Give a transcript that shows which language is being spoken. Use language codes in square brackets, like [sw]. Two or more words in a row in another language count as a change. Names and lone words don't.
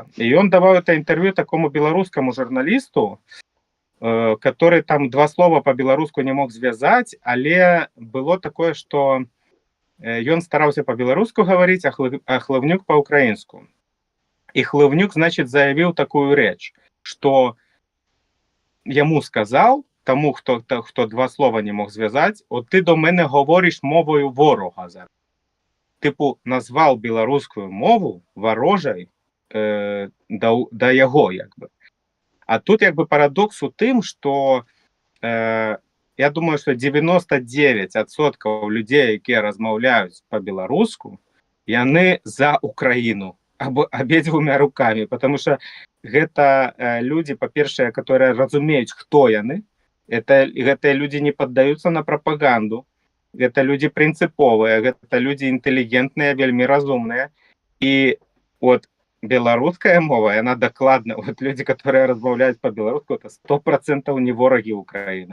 [be] І ён даваў это інтэрв'ю такому беларускаму журналісту, [ru] который там два слова по-беларуску не мог [be] звязаць, але было такое, што ён стараўся по-беларуску гаварыць, а Хлывнюк по-украінску. І Хлывнюк, значит, заявіў такую рэч, што яму сказаў, тому, хто два слова не мог звязаць, [uk] от ты до мене говориш мовою ворога зараз. Типу, [be] назваў беларускую мову варожай да яго, як бы. А тут як бы парадокс у тым, што я думаю, што 99% людзей, якія размаўляюць па-беларуску, яны за Украіну абедзвюма рукамі, [ru] потому что [be] гэта людзі, па-першае, которые разумеюць, хто яны. Гэтыя людзі не паддаюцца на прапаганду. Гэта людзі прынцыповыя, гэта людзі інтэлігентныя, вельмі разумныя. І от беларуская мова, яна дакладна, вот людзі, которые размаўляюць па-беларуску, это 100% не ворагі Украіны.